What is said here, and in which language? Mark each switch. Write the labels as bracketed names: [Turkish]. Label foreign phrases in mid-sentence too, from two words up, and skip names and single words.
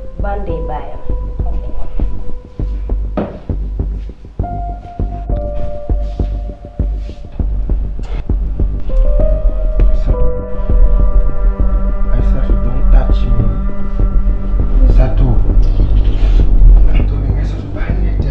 [Wolof] bandee baayam. Aïssatou, [English] don't touch me. [Wolof] Satou. Aïssatou, bàyyi ngay def.